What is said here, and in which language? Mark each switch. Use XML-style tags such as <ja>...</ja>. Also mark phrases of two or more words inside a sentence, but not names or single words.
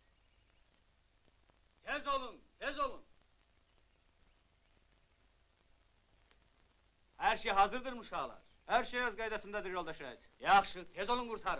<az>Tez olun, tez olun. Her şey hazırdır uşağlar. Her şey öz qaydasındadır yoldaş reis. Yaxşı, tez olun kurtarın.</az>